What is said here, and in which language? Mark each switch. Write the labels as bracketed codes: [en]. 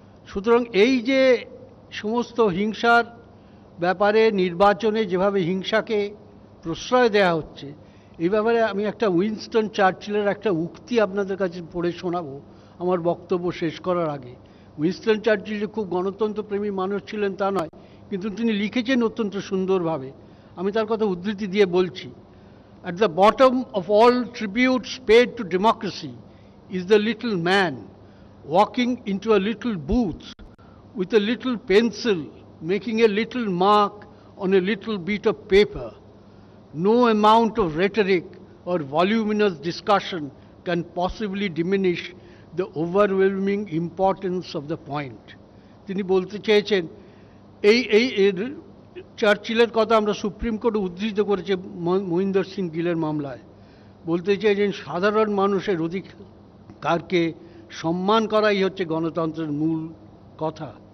[bn] সুতরাং এই যে সমস্ত হিংসার ব্যাপারে নির্বাচনে যেভাবে হিংসাকে প্রশ্রয় দেওয়া হচ্ছে, এই ব্যাপারে আমি একটা উইনস্টন চার্চিলের একটা উক্তি আপনাদের কাছে পড়ে শোনাবো আমার বক্তব্য শেষ করার আগে। উইনস্টন চার্চিল যে খুব গণতন্ত্রপ্রেমী মানুষ ছিলেন তা নয়, কিন্তু তিনি লিখেছেন অত্যন্ত সুন্দরভাবে। আমি তার কথা উদ্ধৃতি দিয়ে বলছি। [en] At the bottom of all tributes paid to democracy is the little man walking into a little booth with a little pencil, making a little mark on a little bit of paper. No amount of rhetoric or voluminous discussion can possibly diminish the overwhelming importance of the point. [bn] তিনি বলতে চেয়েছেন, এই চার্চিলের কথা আমরা supreme কোর্টে উদ্ধৃত করেছে মহিন্দর সিং গিলের মামলায়। বলতে চেয়েছেন সাধারণ মানুষের অধিকারকে সম্মান করাই হচ্ছে গণতন্ত্রের মূল কথা।